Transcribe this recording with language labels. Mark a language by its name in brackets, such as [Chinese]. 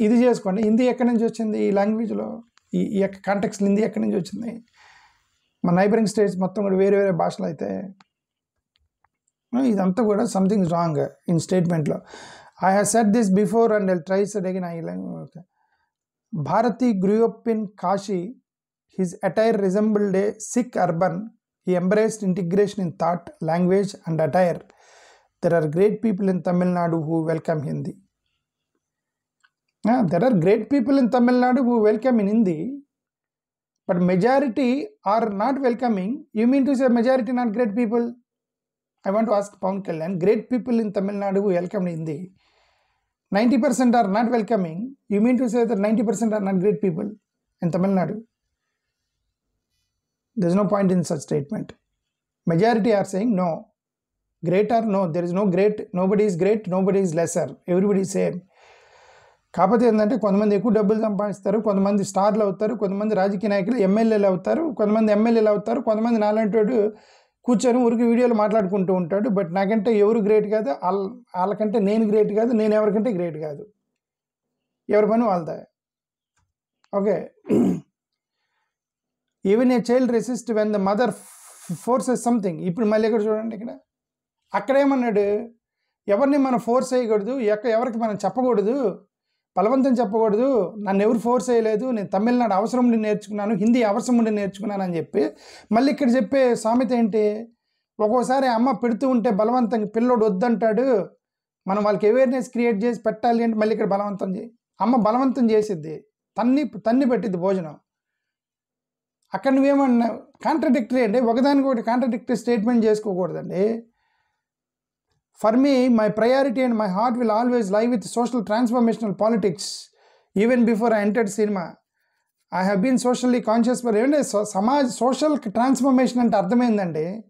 [Telugu] ఇది చేసుకోండి. హిందీ ఎక్కడి నుంచి వచ్చింది? ఈ లాంగ్వేజ్లో ఈ యొక్క కాంటెక్స్ట్ హిందీ ఎక్కడి నుంచి వచ్చింది? మన నైబరింగ్ స్టేట్స్ మొత్తం కూడా వేరే వేరే భాషలు అయితే ఇదంతా కూడా [English] Something wrong in స్టేట్మెంట్లో. I have said this before and I'll try said again. Okay. Bharati grew up in Kashi. His attire resembled a Sikh urban. He embraced integration in thought, language and attire. There are great people in Tamil Nadu who welcome Hindi. There are great people in Tamil Nadu who welcome in Hindi, but majority are not welcoming. You mean to say majority not great people? I want to ask Pawan Kalyan. Great people in Tamil Nadu who welcome Hindi. 90% are not welcoming. You mean to say that 90% are not great people in Tamil Nadu? There is no point in such statement. Majority are saying no. Great or no, there is no great. Nobody is great, nobody is lesser. Everybody is same. [Telugu] కాకపోతే ఏంటంటే కొంతమంది ఎక్కువ డబ్బులు సంపాదిస్తారు, కొంతమంది స్టార్లు అవుతారు, కొంతమంది రాజకీయ నాయకులు ఎమ్మెల్యేలు అవుతారు, కొంతమంది ఎమ్మెల్యేలు అవుతారు, కొంతమంది నాలంటోడు కూర్చొని ఊరికి వీడియోలు మాట్లాడుకుంటూ ఉంటాడు. బట్ నాకంటే ఎవరు గ్రేట్ కాదు, వాళ్ళకంటే నేను గ్రేట్ కాదు, నేను ఎవరికంటే గ్రేట్ కాదు. ఎవరి పని వాళ్ళదా. Okay. [English] Even a child resist when the mother forces something. [Telugu] ఇప్పుడు మళ్ళీ ఇక్కడ చూడండి, ఇక్కడ అక్కడేమన్నాడు, ఎవరిని మనం ఫోర్స్ చేయకూడదు, ఎవరికి మనం చెప్పకూడదు, బలవంతం చెప్పకూడదు, నన్ను ఎవరు ఫోర్స్ చేయలేదు, నేను తమిళనాడు అవసరం ఉండి నేర్చుకున్నాను, హిందీ అవసరం ఉండి నేర్చుకున్నాను అని చెప్పి మళ్ళీ ఇక్కడ చెప్పే సామెత ఏంటి, ఒక్కోసారి అమ్మ పెడుతూ ఉంటే బలవంతంగా పిల్లోడు వద్దంటాడు, మనం వాళ్ళకి అవేర్నెస్ క్రియేట్ చేసి పెట్టాలి అంటే మళ్ళీ ఇక్కడ బలవంతం అమ్మ బలవంతం చేసిద్ది, తన్ని పెట్టిద్ది భోజనం. అక్కడ నువ్వేమన్నా కాంట్రడిక్టరీ అండి, ఒకదానికి ఒకటి contradictory statement చేసుకోకూడదండి. [English] For me, my priority and my heart will always lie with social transformational politics. Even before I entered cinema, I have been socially conscious for even social transformation [Telugu] అంటే అర్థమైందండి.